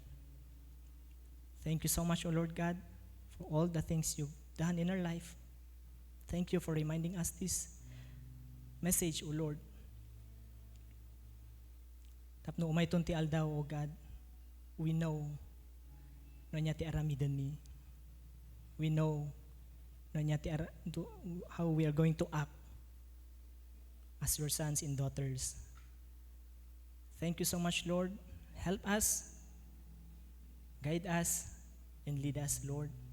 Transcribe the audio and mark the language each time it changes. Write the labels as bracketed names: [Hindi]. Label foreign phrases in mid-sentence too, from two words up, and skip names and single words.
[English] Thank you so much, O Lord God, for all the things you've done in our life. Thank you for reminding us this message, O Lord. [Iloko] Tapno umay ti aldaw, [English] O God, we know [Iloko] no niya ti aramidan mi. [English] We know [Iloko] no niya ti [English] how we are going to act as your sons and daughters. Thank you so much, Lord. Help us, guide us, and lead us, Lord.